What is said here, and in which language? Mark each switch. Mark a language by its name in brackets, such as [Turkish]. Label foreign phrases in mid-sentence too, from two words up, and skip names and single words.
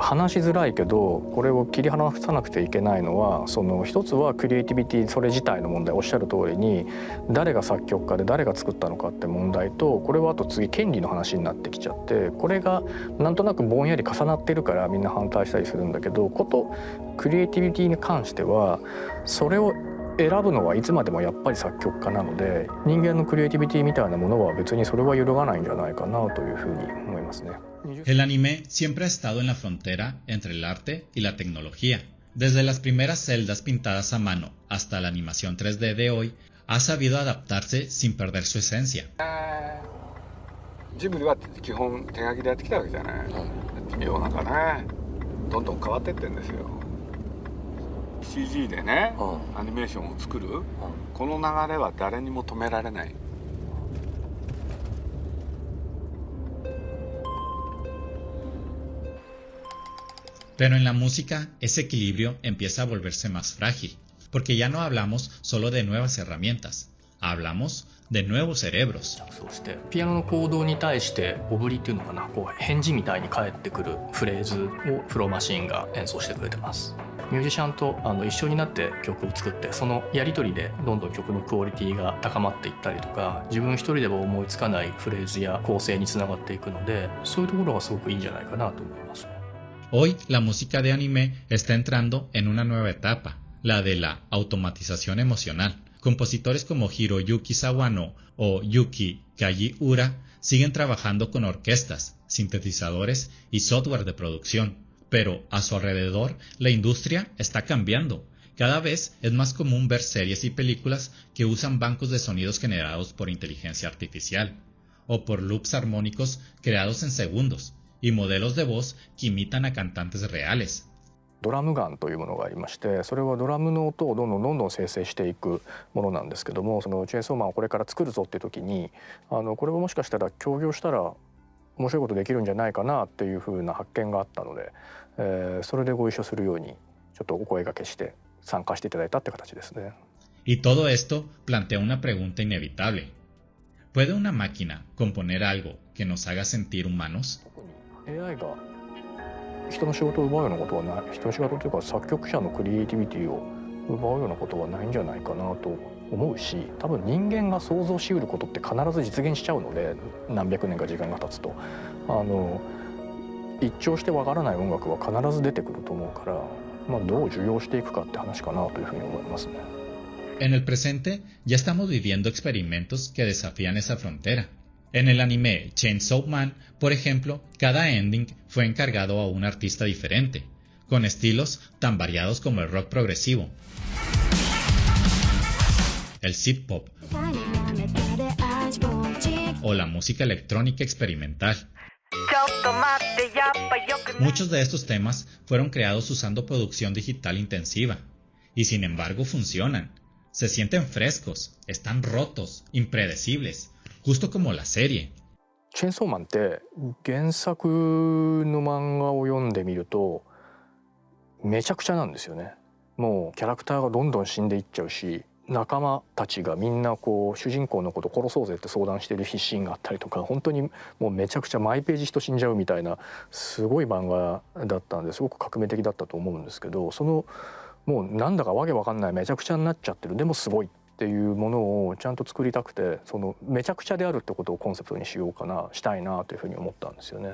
[Japanese] 話しづらいけどこれを切り離さなくてはいけないのはその一つはクリエイティビティそれ自体の問題おっしゃる通りに誰が作曲家で誰が作ったのかって問題とこれはあと次権利の話になってきちゃってこれがなんとなくぼんやり重なってるからみんな反対したりするんだけどことクリエイティビティに関してはそれを選ぶのはいつまでもやっぱり作曲家なので人間のクリエイティビティみたいなものは別にそれは揺るがないんじゃないかなというふうに思いますね。 [Spanish] El anime siempre ha estado en la frontera entre el arte y la tecnología. Desde las primeras celdas pintadas a mano hasta la animación 3D de hoy, ha sabido adaptarse sin perder su esencia. [Japanese] ジブリは基本手書きでやってきたわけじゃない。世の中ね、どんどん変わってってんですよ。CG でね、アニメーションを作る、この流れは誰にも止められない。 [Spanish] Pero en la música, ese equilibrio empieza a volverse más frágil, porque ya no hablamos solo de nuevas herramientas, hablamos de nuevos cerebros. [Japanese] そうしてピアノの行動に対してオブリっていうのかなこう返事みたいに返ってくるフレーズをフローマシンが演奏してくれてます。ミュージシャンと一緒になって曲を作ってそのやり取りでどんどん曲のクオリティが高まっていったりとか自分一人では思いつかないフレーズや構成につながっていくのでそういうところがすごくいいんじゃないかなと思います。 [Spanish] Hoy la música de anime está entrando en una nueva etapa, la de la automatización emocional, compositores como Hiroyuki Sawano o Yuki Kajiura siguen trabajando con orquestas, sintetizadores y software de producción, pero a su alrededor la industria está cambiando. Cada vez es más común ver series y películas que usan bancos de sonidos generados por inteligencia artificial, o por loops armónicos creados en segundos, y modelos de voz que imitan a cantantes reales. [Japanese] ドラムガンというものがありまして、それはドラムの音をどんどん生成していくものなんですけども、そのチェーンソーマンをこれから作るぞっていう時にこれをもしかしたら協業したら面白いことできるんじゃないかなっていうふうな発見があったので、それでご一緒するようにちょっとお声掛けして参加していただいたって形ですね。 [Spanish] Y todo esto plantea una pregunta inevitable. ¿Puede una máquina componer algo que nos haga sentir humanos? [Japanese] AI が人の仕事を奪うようなことはない、人の仕事というか作曲者のクリエイティビティを奪うようなことはないんじゃないかなと思うし、多分人間が想像しうることって必ず実現しちゃうので、何百年か時間が経つと一聴してわからない音楽は必ず出てくると思うから、どう受容していくかって話かなというふうに思いますね。 [Spanish] En el presente ya estamos viviendo experimentos que desafían esa frontera. En el anime Chainsaw Man, por ejemplo, cada ending fue encargado a un artista diferente, con estilos tan variados como el rock progresivo, el [English] synth pop [Spanish] o la música electrónica experimental. Muchos de estos temas fueron creados usando producción digital intensiva, y sin embargo funcionan. Se sienten frescos, están rotos, impredecibles, justo como la serie. [Japanese] チェーンソーマンって原作の漫画を読んでみるとめちゃくちゃなんですよね。もうキャラクターがどんどん死んでいっちゃうし、仲間たちがみんなこう主人公のこと殺そうぜって相談してるシーンがあったりとか、本当にもうめちゃくちゃ毎ページ人死んじゃうみたいなすごい漫画だったんで、すごく革命的だったと思うんですけど、そのもうなんだかわけわかんないめちゃくちゃになっちゃってる、でもすごいっていうものをちゃんと作りたくて、そのめちゃくちゃであるってことをコンセプトにしようかな、したいなというふうに思ったんですよね。